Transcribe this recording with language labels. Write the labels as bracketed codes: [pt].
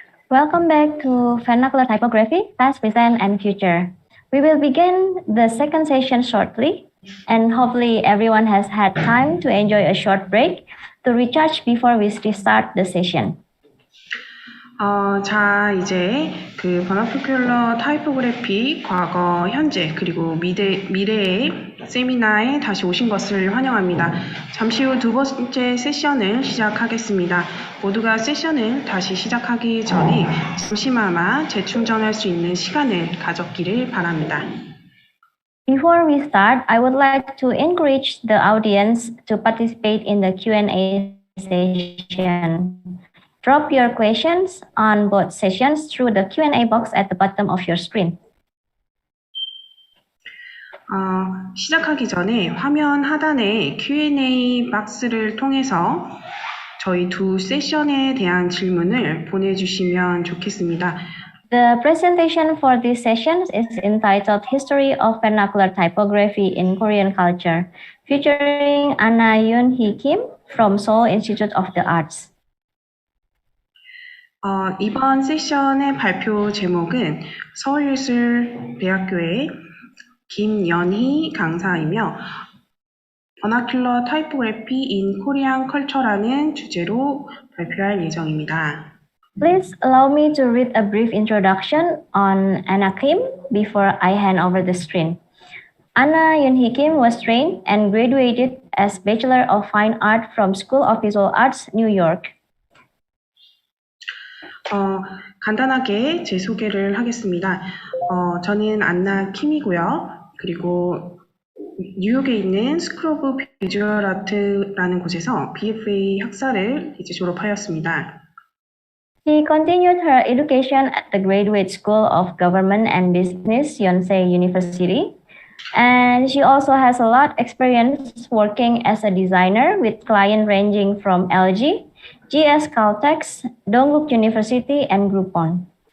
[en] Welcome back to Vernacular Typography, Past, Present, and Future. We will begin the second session shortly, and hopefully everyone has had time to enjoy a short break to recharge before we restart the session. [ko] 자, 이제 그 버나큐러 타이포그래피 과거, 현재 그리고 미래의 세미나에 다시 오신 것을 환영합니다. 잠시 후 두 번째 세션을 시작하겠습니다. 모두가 세션을 다시 시작하기 전에 잠시나마 재충전할 수 있는 시간을 가졌기를 바랍니다. [en] Before we start, I would like to encourage the audience to participate in the Q&A session. Drop your questions on both sessions through the Q&A box at the bottom of your screen. [ko] 시작하기 전에 화면 하단에 Q&A 박스를 통해서 저희 두 세션에 대한 질문을 보내주시면 좋겠습니다. [en] The presentation for this session is entitled History of Vernacular Typography in Korean Culture, featuring Anna Yoon-hee Kim from Seoul Institute of the Arts. [ko] 이번 세션의 발표 제목은 서울예술대학교의 김연희 강사이며 Vernacular Typography in Korean Culture라는 주제로 발표할 예정입니다. [en] Please allow me to read a brief introduction on Anna Kim before I hand over the screen. Anna Yoon-hee Kim was trained and graduated as Bachelor of Fine Art from School of Visual Arts, New York. [ko] 간단하게 제 소개를 하겠습니다. 저는 안나 킴이고요. 그리고 뉴욕에 있는 스쿨 오브 비주얼 아트라는 곳에서 BFA 학사를 이제 졸업하였습니다. [en] She continued her education at the Graduate School of Government and Business, Yonsei University. And she also has a lot of experience working as a designer with clients ranging from LG, GS Caltex, Dongguk University, and Groupon.